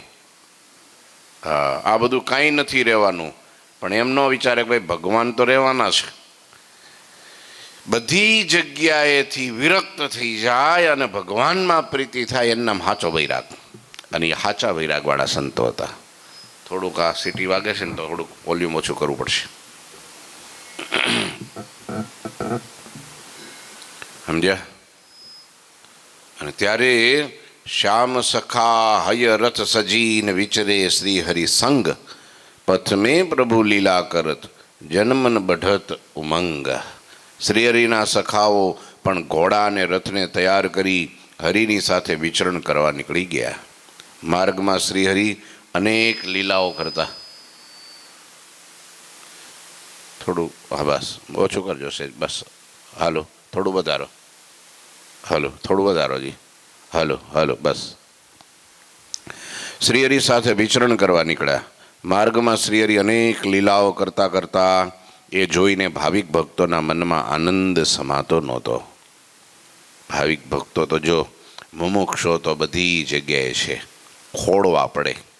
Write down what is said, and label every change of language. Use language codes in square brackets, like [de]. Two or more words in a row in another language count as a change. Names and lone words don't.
[gu] હા આ બધું કંઈ નથી રહેવાનું, પણ એમ ન વિચારે કે ભાઈ ભગવાન તો રહેવાના છે। બધી જગ્યાએથી વિરક્ત થઈ જાય અને ભગવાન માં પ્રીતિ થાય એનું નામ સાચો વૈરાગ। અને એ સાચા વૈરાગવાળા સંતો હતા। થોડુંક આ સીટી વાગે છે ને તો થોડુંક વોલ્યૂમ ઓછું કરવું પડશે, સમજ્યા। અને ત્યારે [hi] श्याम सखा हय रथ सजीन विचरे श्री हरि संग, पथ में प्रभु लीला करत जन्मन बढ़त उमंग। [gu] શ્રીહરિના સખાઓ પણ ઘોડા ને રથ ને તૈયાર કરી હરિની સાથે વિચરણ કરવા નીકળી ગયા। માર્ગ માં શ્રીહરિ અનેક લીલાઓ કરતા। થોડું હા બસ ઓછું કરજો છે બસ હાલો થોડું વધારો હલો, થોડું વધારો જી. હલો હલો, બસ. શ્રીહરિ સાથે વિચરણ કરવા નીકળ્યા. માર્ગમાં શ્રીહરિ અનેક લીલાઓ કરતા કરતા એ જોઈને ભાવિક ભક્તોના મનમાં આનંદ સમાતો નહોતો. ભાવિક ભક્તો તો જો મુમુક્ષો તો બધી જગ્યાએ છે, ખોળવા પડે.